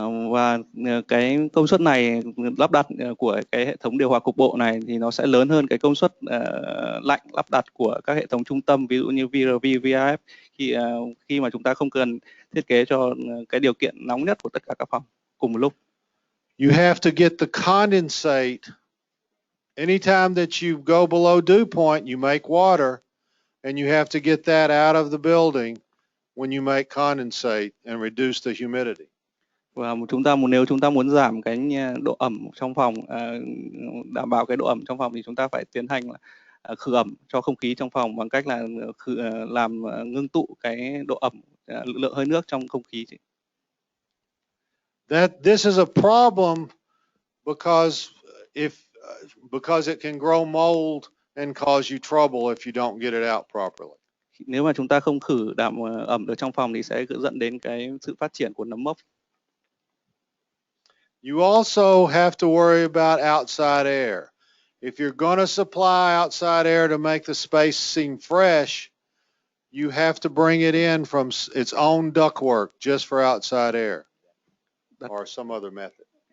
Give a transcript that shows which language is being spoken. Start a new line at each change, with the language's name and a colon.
Vietnamese: Và cái công suất này lắp đặt của cái hệ thống điều hòa cục bộ này thì nó sẽ lớn hơn cái công suất lạnh lắp đặt của các hệ thống trung tâm, ví dụ như VRV, VRF khi mà chúng ta không cần thiết kế cho cái điều kiện nóng nhất của tất cả các phòng cùng một lúc.
English: You have to get the condensate. Anytime that you go below dew point, you make water, and you have to get that out of the building when you make condensate and reduce the humidity.
Vietnamese: Và nếu chúng ta muốn giảm cái độ ẩm trong phòng, đảm bảo cái độ ẩm trong phòng thì chúng ta phải tiến hành khử ẩm cho không khí trong phòng bằng cách là làm ngưng tụ cái độ ẩm, lượng hơi nước trong không khí.
English: This is a problem because it can grow mold and cause you trouble if you don't get it out properly.
Vietnamese: Nếu mà chúng ta không khử đảm ẩm được trong phòng thì sẽ dẫn đến cái sự phát triển của nấm mốc.
English: You also have to worry about outside air. If you're going to supply outside air to make the space seem fresh, you have to bring it in from its own ductwork just for outside air or some other method.